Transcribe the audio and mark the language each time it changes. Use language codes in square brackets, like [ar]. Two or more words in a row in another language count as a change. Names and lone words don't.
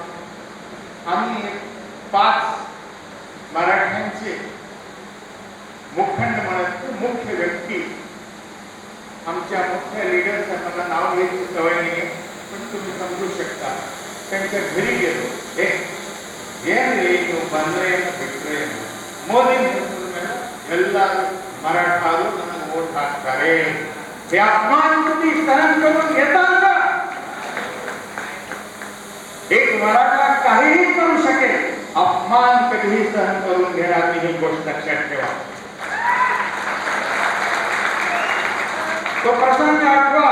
[mr] आम्ही 5 मराठ्यांचे मुखंड म्हणत मुख्य व्यक्ती, आमच्या मुख्य लीडर्स, मला नाव घ्यायची सवय नाही, पण तुम्ही समजू शकता, त्यांच्या घरी गेलो. [kn] ಏನು ಬಂದ್ರೇನು ಬಿಟ್ರೇನು, ಮೋದಿ ಎಲ್ಲರೂ ಮರಾಠಾರು ನನಗೆ ವೋಟ್ ಹಾಕ್ತಾರೆ. [mr] हे अपमान तुम्ही सहन करून घेताल का? एक मराठा काहीही करू शकेल, अपमान कधीही सहन करून घेणार नाही, ही गोष्ट लक्षात ठेवा. तो तो प्रसंग आठवा.